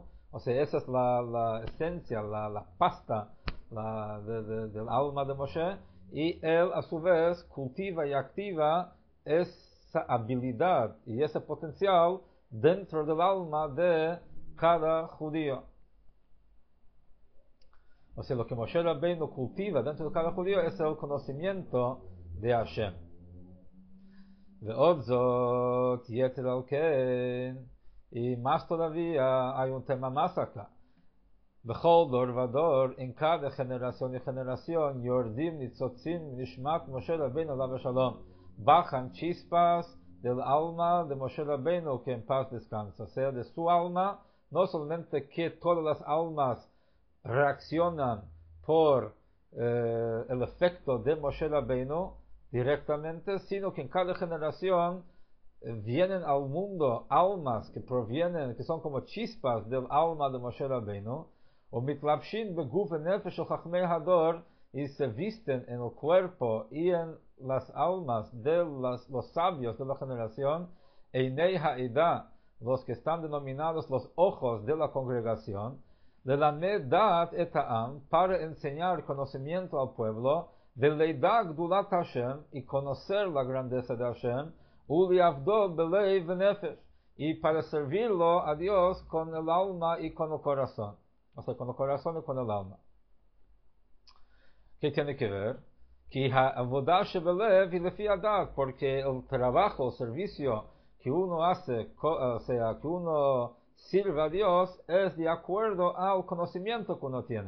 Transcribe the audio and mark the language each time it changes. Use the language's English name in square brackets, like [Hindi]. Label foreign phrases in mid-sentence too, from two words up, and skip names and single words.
[Spanish] O sea, esa es la esencia, la pasta del alma de Moshe, y él a su vez cultiva y activa esa habilidad y ese potencial dentro del alma de cada judío. O sea, lo que Moshe Rabbeinu cultiva dentro de cada judío es el conocimiento de Hashem. [Hebrew] ועוד זאת, יתר על כן, [Spanish] y más todavía hay un tema más acá. [Hebrew] בכל דור ודור, [Spanish] en cada generación y generación, [Hebrew] יורדים ניצוצים נשמת משה רבינו עליו השלום. [Spanish] Bajan chispas del alma de Moshe Rabbeinu, que en paz descansa. O sea, de su alma, no solamente que todas las almas reaccionan por el efecto de Moshe Rabbeinu directamente, sino que en cada generación vienen al mundo almas que provienen, que son como chispas del alma de Moshe Rabbeinu, o [Hebrew] מתלבשין בגוף נפש חכמי הדור, [Spanish] y se visten en el cuerpo y en las almas de los sabios de la generación, [Hebrew] עיני העדה, [Spanish] los que están denominados los ojos de la congregación, [Hebrew] ללמד דעת את העם, [Spanish] para enseñar conocimiento al pueblo, de [Hebrew] לידע גדולת השם, [Spanish] y conocer la grandeza de Hashem, [Hebrew] ולעבדו בלב ונפש, [Spanish] y para servirlo a Dios con el alma y con el corazón. O sea, con el corazón y con el alma. ¿Qué tiene que ver? Que [Hebrew] העבודה שבלב [Spanish] y [Hebrew] לפי הדעת, [Spanish] porque el trabajo, el servicio que uno hace, o sea, que uno sirve a Dios, es de acuerdo al conocimiento que uno tiene.